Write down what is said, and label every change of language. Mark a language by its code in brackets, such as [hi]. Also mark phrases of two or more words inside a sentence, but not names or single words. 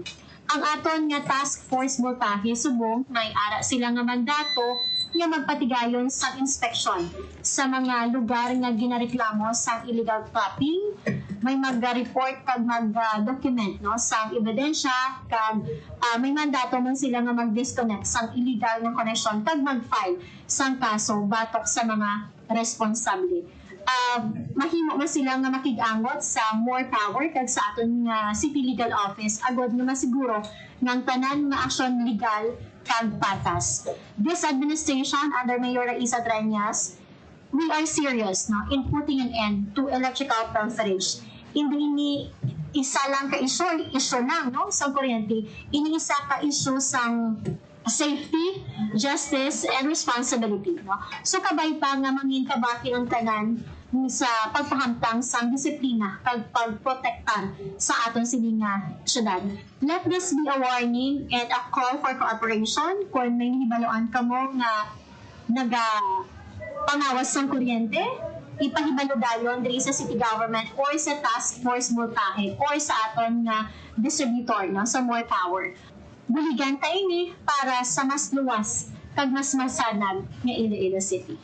[hil] Ang aton nga Task Force Voltahe subong may ara sila nga mandato nga magpatigayon sa inspeksyon sa mga lugar nga ginareklamo sa [en] illegal tapping, [hil] may mag-report kag mag-document, no, sa ebidensya kag may mandato man sila nga mag-disconnect sa illegal nga connection kag mag-file sang kaso batok sa mga responsable. Mahimo man sila nga makig-angot sa more power kag sa aton nga City Legal Office agod nga masiguro ng tanan nga aksyon legal kag patas. [en] This administration under Mayor Raisa Trias, we are serious, no, in putting an end to electrical pilferage. [hil] Hindi ni isa lang ka issue lang, no, sa kuryente. Ini isa ka issue sang [en] safety, justice, and responsibility, [hil] no? So kabay pa nga mangin kabaki ang tanan sa pagpahamtang sa disiplina kag pagprotektar sa aton sininga syudad. [en] Let this be a warning and a call for cooperation [hil] kung may nahibaloan kamo nga pangawas ng kuryente, ipahibalo dayon diri sa [en] city government [hil] or sa Task Force Voltahe or sa aton nga distributor, no, sa more power. Buligan tayo ni para sa mas luwas kag mas masanag nga Iloilo City.